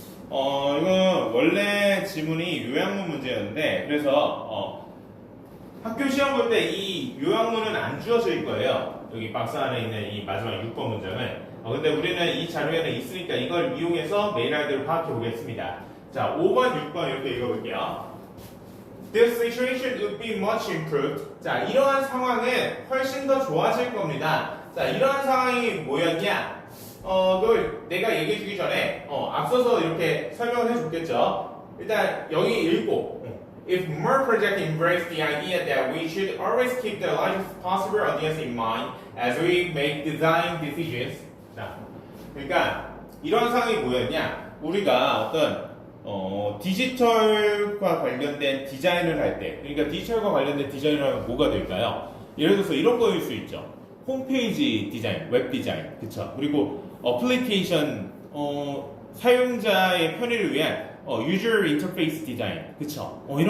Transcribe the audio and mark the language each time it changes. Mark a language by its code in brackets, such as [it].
[ko] 이거 원래 지문이 요약문 문제였는데, 그래서, 학교 시험 볼 때 이 요약문은 안 주어질 거예요. 여기 박스 안에 있는 이 마지막 6번 문장은. 근데 우리는 이 자료에는 있으니까 이걸 이용해서 메인 아이디어를 파악해 보겠습니다. 자, 5번, 6번 이렇게 읽어볼게요. [en] This situation would be much improved. [ko] 자, 이러한 상황은 훨씬 더 좋아질 겁니다. 자, 이러한 상황이 뭐였냐? 그걸 내가 얘기해 주기 전에 앞서서 이렇게 설명을 해줬겠죠. 일단 여기 읽고 [en] If more projects embrace the idea that we should always keep the largest possible audience in mind as we make design decisions. [ko] 자, 그러니까 이런 상황이 뭐였냐? 우리가 어떤 디지털과 관련된 디자인을 할 때, 그러니까 디지털과 관련된 디자인을 하면 뭐가 될까요? 예를 들어서 이런 거일 수 있죠. 홈페이지 디자인, 웹 디자인, 그쵸? 그리고 어플리케이션, 사용자의 편의를 위한 user interface 디자인, 그쵸?